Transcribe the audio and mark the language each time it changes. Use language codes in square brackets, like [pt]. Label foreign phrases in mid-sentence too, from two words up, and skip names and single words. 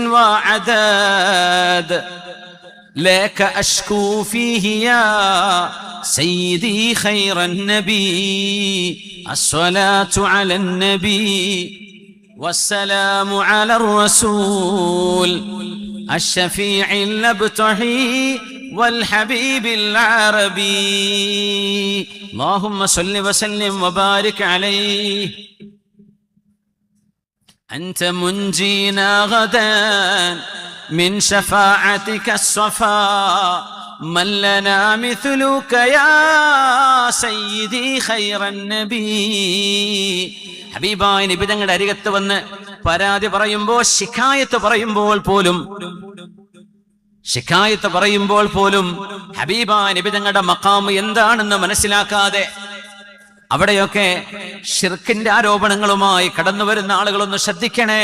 [ar] وعداد لك أشكو فيه يا سيدي خير النبي الصلاة على النبي والسلام على الرسول الشفيع الأبتحي والحبيب العربي اللهم صل وسلم وبارك عليه أنت منجينا غدا من شفاعتك الصفاء من لنا مثلك يا سيدي خير النبي. [ml] ഹബീബായ നബി തങ്ങളുടെ അരികത്ത് വന്ന് പരാതി പറയുമ്പോൾ, ശിക്കായത്ത് പറയുമ്പോൾ പോലും ഹബീബായ നബി തങ്ങളുടെ മഖാം എന്താണെന്ന് മനസ്സിലാക്കാതെ അവിടെയൊക്കെ ശിർക്കിന്റെ ആരോപണങ്ങളുമായി കടന്നു വരുന്ന ആളുകളൊന്ന് ശ്രദ്ധിക്കണേ.